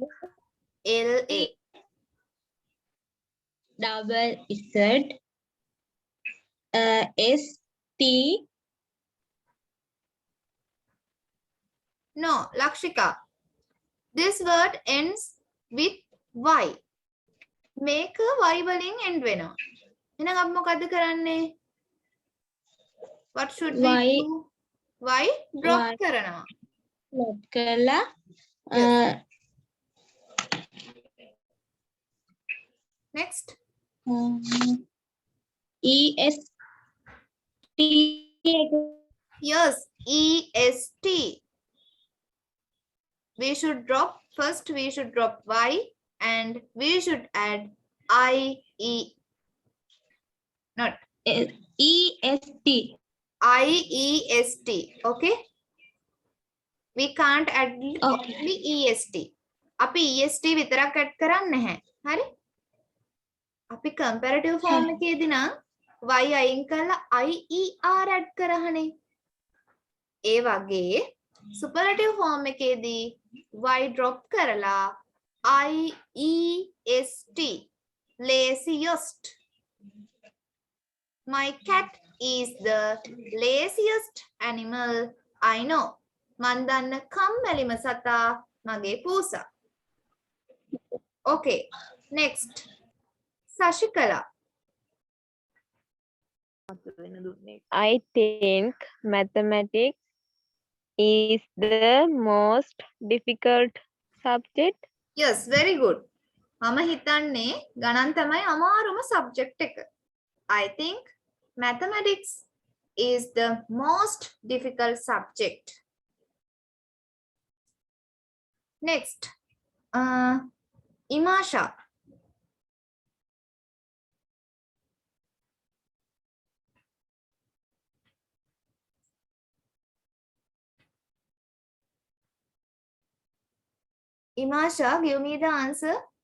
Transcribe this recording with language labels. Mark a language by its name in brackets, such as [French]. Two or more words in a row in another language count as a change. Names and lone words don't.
[English] L-A L-A. double Z S T. No, Lakshika. This word ends with Y. [Sinhala] මේක Y වලින් end වෙනවා. එහෙනම් අපි මොකද්ද කරන්නේ? [English] What should we Y. do? Y drop Y. [Sinhala] කරනවා. Drop කරලා [English] Next. E S T. Yes, EST. We should drop, first we should drop Y and we should add IE. Not E S T. IEST. Okay? We can't add Okay. only EST. [Sinhala] අපි EST විතරක් add කරන්නේ නැහැ. හරි? අපි [English] comparative form [Sinhala] එකේදී නම් Y අයින් කරලා IER add කරහනේ. ඒ වගේ [English] superlative form [Sinhala] එකේදී Y drop කරලා IEST laziest. [English] My cat is the laziest animal I know. [Sinhala] මන් දන්න කම්මැලිම සතා මගේ පූසා. [English] Okay, next. Sashikala. I think mathematics is the most difficult subject. Yes, very good. [Sinhala] මම හිතන්නේ ගණන් තමයි අමාරුම subject එක. [English] I think mathematics is the most difficult subject. Next, Imasha. Imasha, give me the answer.